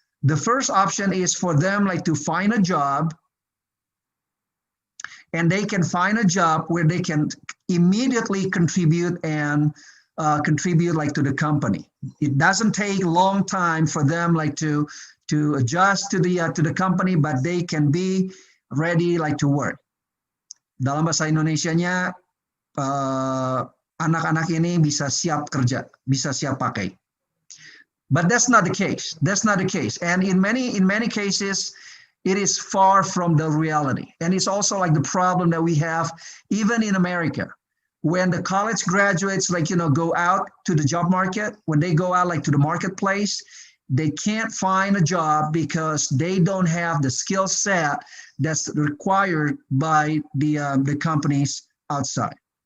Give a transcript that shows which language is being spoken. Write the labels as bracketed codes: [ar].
[en] The first option is for them to find a job, and they can find a job where they can immediately contribute and contribute to the company. It doesn't take a long time for them to adjust to the company, but they can be ready to work. [id] Dalam bahasa Indonesianya, anak-anak ini bisa siap kerja, bisa siap pakai. [en] But that's not the case. That's not the case. And in many cases, it is far from the reality. And it's also the problem that we have even in America. When the college graduates go out to the job market, when they go out to the marketplace, they can't find a job because they don't have the skill set that's required by the companies outside.